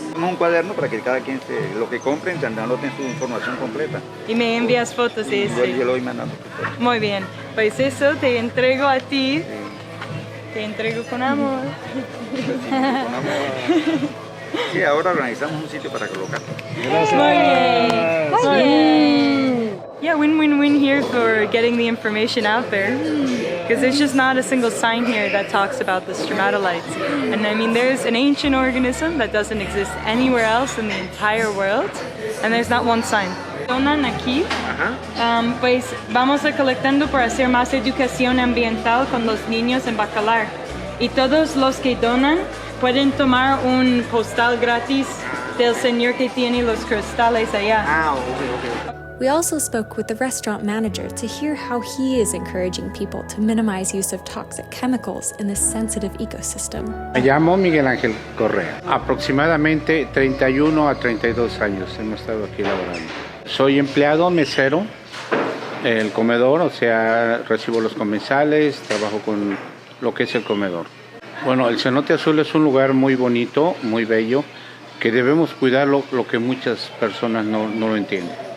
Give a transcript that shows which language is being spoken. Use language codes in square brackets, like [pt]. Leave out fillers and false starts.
[es] Un cuaderno para que cada quien lo que compren anoten su información completa. Y me envías fotos de eso. Yo lo voy mandando. Muy bien, pues eso te entrego a ti. Sí. Te entrego con amor. Con amor. Sí, ahora organizamos un sitio para colocarlo. Gracias. Muy bien. Muy bien. [en] Yeah, win-win-win here for getting the information out there. Because there's just not a single sign here that talks about the stromatolites. And I mean, there's an ancient organism that doesn't exist anywhere else in the entire world. And there's not one sign. [es] Donan aquí, pues vamos recolectando para hacer más educación ambiental con los niños en Bacalar. Y todos los que donan pueden tomar un postal gratis del señor que tiene los cristales allá. [en] Okay. We also spoke with the restaurant manager to hear how he is encouraging people to minimize use of toxic chemicals in this sensitive ecosystem. [es] Me llamo Miguel Ángel Correa. Aproximadamente 31 a 32 años hemos estado aquí laborando. Soy empleado mesero, el comedor, o sea, recibo los comensales, trabajo con lo que es el comedor. Bueno, el cenote azul es un lugar muy bonito, muy bello, que debemos cuidarlo, lo que muchas personas no lo entienden.